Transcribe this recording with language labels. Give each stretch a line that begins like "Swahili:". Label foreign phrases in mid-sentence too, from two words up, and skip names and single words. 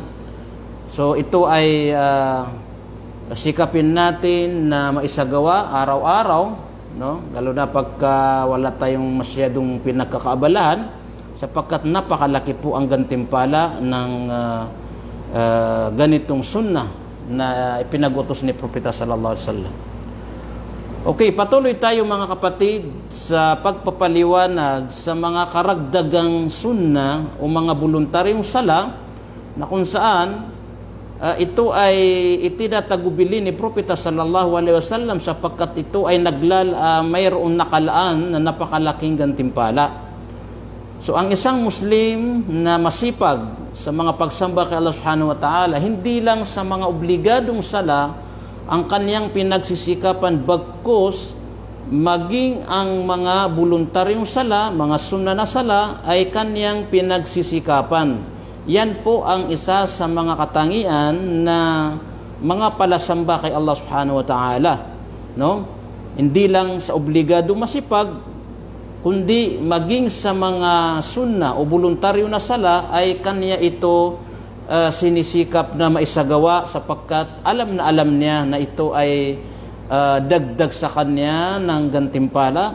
Filipino: So ito ay sikapin natin na maisagawa araw-araw, no? Lalo na pagka wala tayong masyadong pinagkakaabalahan, sapagkat napakalaki po ang gantimpala ng ganitong sunnah na ipinagutos ni Propeta
Arabic: صلى الله عليه وسلم.
Filipino: Okay, patuloy tayo mga kapatid sa pagpapaliwanag sa mga karagdagang sunnah o mga voluntaryong sala, na kung saan ito ay itinatagubili ni Propeta
Arabic: صلى الله عليه وسلم,
Filipino: sapagkat ito ay mayroong nakalaan na napakalaking gantimpala. So ang isang Muslim na masipag sa mga pagsamba kay Allah
Arabic: سبحانه وتعالى,
Filipino: hindi lang sa mga obligadong sala ang kanyang pinagsisikapan, bagkus maging ang mga voluntaryong sala, mga sunnah na sala, ay kanyang pinagsisikapan. Yan po ang isa sa mga katangian na mga palasamba kay Allah
Arabic: سبحانه وتعالى,
Filipino: no? Hindi lang sa obligado masipag, kundi maging sa mga sunnah o voluntaryo na sala ay kanya ito sinisikap na maisagawa, sapagkat alam niya na ito ay dagdag sa kanya ng gantimpala.